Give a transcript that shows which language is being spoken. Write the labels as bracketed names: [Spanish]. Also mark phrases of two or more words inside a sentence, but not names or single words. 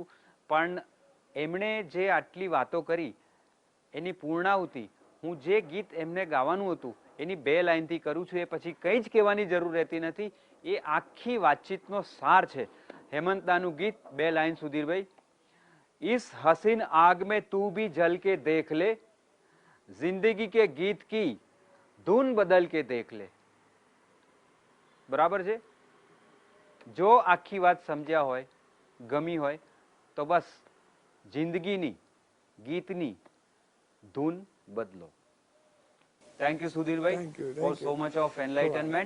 [Gujarati] પણ એમણે જે આટલી વાતો કરી એની પૂર્ણાહુતિ હું જે ગીત એમને ગાવાનું હતું એની 2 લાઈનથી કરું છું. એ પછી કંઈ જ કહેવાની જરૂર રહેતી નથી. એ આખી વાતચીતનો સાર છે. હેમંતદાનું ગીત 2 લાઈન સુધીરભાઈ. [Hindi] इस हसीन आग में तू भी जल के देख ले, जिंदगी के गीत की धुन बदल के देख ले. [Gujarati] બરાબર છે? જો આખી વાત સમજ્યા હોય, ગમી હોય તો બસ જિંદગીની ગીતની ધૂન બદલો. [English] thank you સુધીરભાઈ for so much of enlightenment.